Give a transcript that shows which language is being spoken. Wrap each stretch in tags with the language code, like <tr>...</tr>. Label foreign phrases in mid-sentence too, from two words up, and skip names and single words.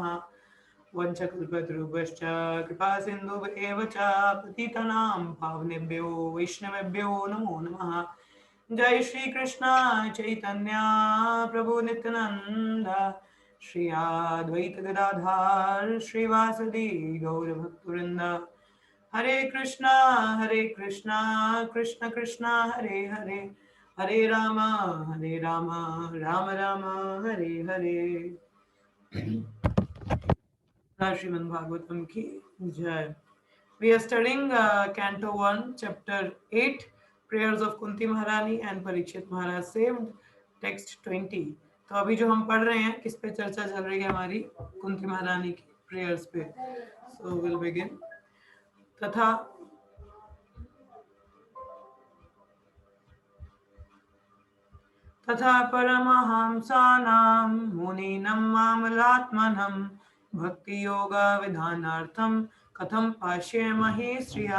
<sa>वंशकल्पतरुभ्यश्च कृपा सिन्धुभ्येव च पतितानां पावनेभ्यो वैष्णवेभ्यो नमो नमः। जय श्री कृष्ण चैतन्य प्रभु नित्यानंद श्री अद्वैत गदाधर श्रीवासदि गौरभक्तवृंद। हरे कृष्णा कृष्ण कृष्णा हरे हरे हरे राम राम राम हरे हरे।</sa> <hi>श्रीमद् भागवतम की जय।</hi> <en>We are studying Canto 1, Chapter 8, Prayers of Kunti Maharani and Parikshit Maharaj saved, text 20.</en> <hi>तो अभी जो हम पढ़ रहे हैं किस पे चर्चा चल रही है हमारी कुंती महारानी की प्रेयर्स पे।</hi> <en>so will begin.</en> <sa>तथा परमहंसानां मुनीनां मामलात्मनं भक्तियोगविधानार्थं कथं पाश्येमहि श्रिया।</sa>